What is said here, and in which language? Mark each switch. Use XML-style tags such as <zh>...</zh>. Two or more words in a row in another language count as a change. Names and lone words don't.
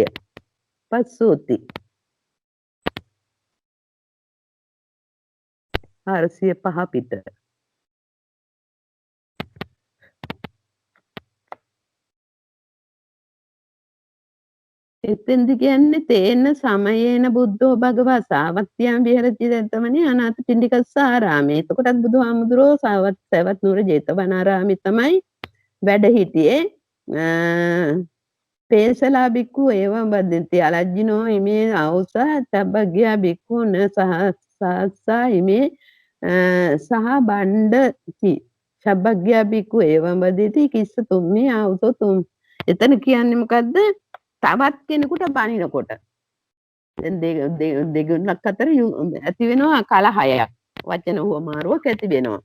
<si>උපස්සූති 405 පිට. එතෙන්දි කියන්නේ</si> <pi>තේන සමයේන බුද්ධෝ භගවා සාවත්ත්‍යං විහෙරති දත්තමනේ අනාථ පිණ්ඩිකස්සාරාමේ.</pi> <si>එතකොටත් බුදුහාමුදුරෝ සවැත් නුවර ජේතවනාරාමේ තමයි වැඩ හිටියේ.</si> <pi>පේසලා බික්කු ඒවම් බද්දන්ති අලජ්ජිනෝ ඉමේ අවුස තබ්බග්ගයා බික්කු න සහස්සා ඉමේ සහ බණ්ඩති ශබ්බග්ගයා බික්කු ඒවම් බද්දති කිස්ස තුම්මේ අවුසෝ තුම්.</pi> <si>එතන කියන්නේ මොකද්ද? තවත් කෙනෙකුට බනිනකොට දෙගුණක් අතර ඇති වෙනවා කලහයක්, වචන හුවමාරුවක් ඇති වෙනවා.</si>